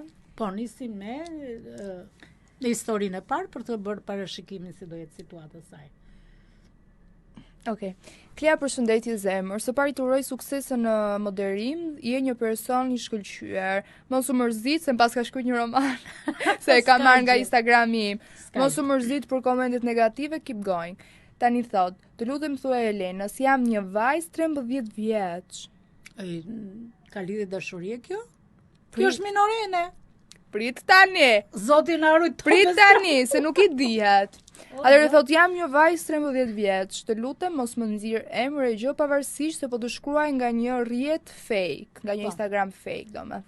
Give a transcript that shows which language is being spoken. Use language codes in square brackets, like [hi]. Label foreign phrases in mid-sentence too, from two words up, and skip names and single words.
[sq] Po, nisim me në historinë e parë për të bërë parashikimin si do jetë situata e saj. Okej. Klea, përshëndetje zemër. Së pari të uroj suksese në moderim, je një person i shkëlqyer. Mos u mërzit se pas ka shkruar një roman se e ka marrë nga Instagrami im. Mos u mërzit për komentet negative, [en] keep going. [sq] Tani thot, të lutem thuaj Elena, si jam një vajzë 13 vjeç. Ka lidhje dashurie kjo? Kjo është minorene. Prit tani. Zoti na ruaj. Prit tani, se nuk i dihet. Atëherë thot, jam një vajzë 13 vjeç, të lutem mos më nxirr emër e gjë pavarësisht se po të shkruaj nga një rrjet fake, nga një Instagram fake, domethënë.